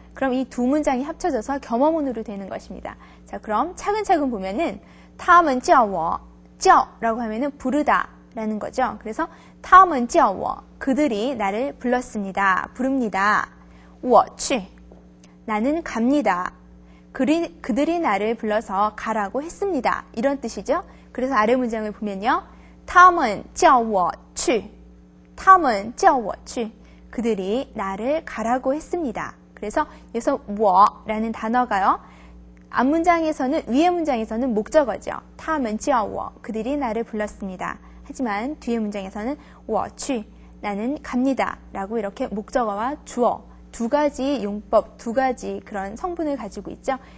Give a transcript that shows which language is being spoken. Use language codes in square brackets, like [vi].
[ko] 그럼 이 두 문장이 합쳐져서 겸어문으로 되는 것입니다. 자, 그럼 차근차근 보면은 [zh] 他们叫我, [ko] 叫라고 하면은 부르다 라는 거죠. 그래서 [zh] 他们叫我, [ko] 그들이 나를 불렀습니다. 부릅니다. [zh] 我去, [ko] 나는 갑니다. 그들이 나를 불러서 가라고 했습니다. 이런 뜻이죠. 그래서 아래 문장을 보면요. [zh] 他们叫我去, 他们叫我去, [ko] 그들이 나를 가라고 했습니다. 그래서 여기서 我라는 단어가요. 앞문장에서는 위에 문장에서는 목적어죠. [zh] 他们叫我, [ko] 그들이 나를 불렀습니다. 하지만 뒤에 문장에서는 [zh] 我去, [ko] 나는 갑니다. 라고 이렇게 목적어와 주어 두 가지 용법, 두 가지 그런 성분을 가지고 있죠.